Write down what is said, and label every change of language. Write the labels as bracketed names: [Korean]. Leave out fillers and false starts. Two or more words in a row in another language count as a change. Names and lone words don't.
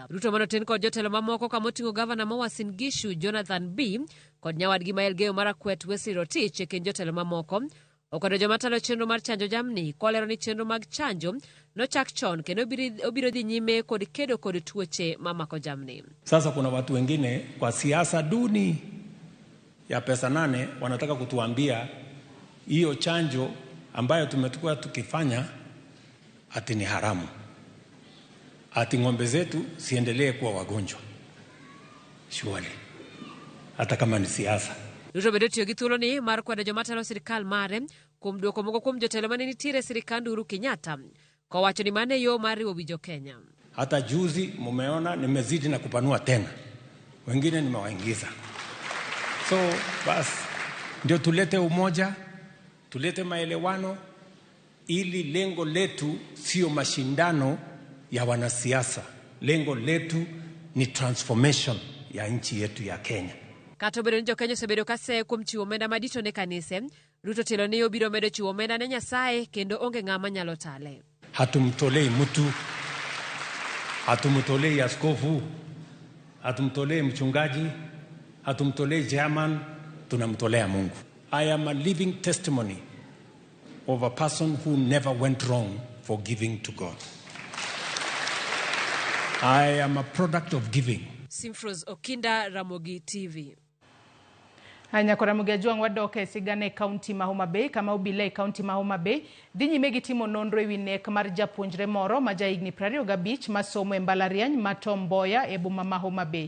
[Luo (Kenya and Tanzania)] Ruto manoten kod jotelo mamoko kama oting'o gavana ma Uasin Gishu Jonathan B kod nyawadgi ma Elgeyo Marakwet Wesley Rotich e kind jotelo mamoko okwedo joma talo chenro mar chanjo jamni kolero ni chenro mag chanjo nochak chon kendo obiro dhi nyime kod kedo kod tuoche mamako jamni. [Swahili] Sasa kuna watu wengine kwa siasa duni ya pesa 8 wanataka kutuambia hiyo chanjo ambayo tumekuwa tukifanya ati ni haramu. Ati ng'ombe zetu siendelee kuwa wagonjwa. Surely. Hata kama ni siasa. [Luo (Kenya and Tanzania)] Ruto bedo tiyo gi thuolo ni mar kwedo joma talo sirikal mare kuom duoko moko kuom jotelo mane nitiere sirikand Uhuru Kenyatta kowacho ni mane yo mar riwo wi jo-Kenya. [Swahili] Hata juzi mumeona nimezidi na kupanua tena. Wengine nimewaingiza. So basi ndio tulete umoja, tulete maelewano ili lengo letu sio mashindano ya wanasiasa. Lengo letu ni transformation ya nchi yetu ya Kenya. [Luo (Kenya and Tanzania)] Kato bedo ni jo-Kenya osebedo kase kuom chiwo omenda madito ne kanise, Ruto telo ni obiro medo chiwo omenda ne Nyasaye kendo onge ng'ama nyalo tale. [Swahili] Hatumtolei mtu, hatumtolei askofu, hatumtolei mchungaji, hatumtolei chairman, tunamtolea Mungu. [English] I am a living testimony of a person who never went wrong for giving to God. I am a product of giving. Simfros Okinda, Ramogi TV. [Luo (Kenya and Tanzania)] Nyakwaramogi Ajwang' wadoke sigane kaunti ma Homa Bay kama obile kaunti ma Homa Bay dhi nyime gi timo nonro ewi nek mar japuonjre moro ma jahigni 25 masomo e mbalariany ma Tom Mboya e boma ma Homa Bay.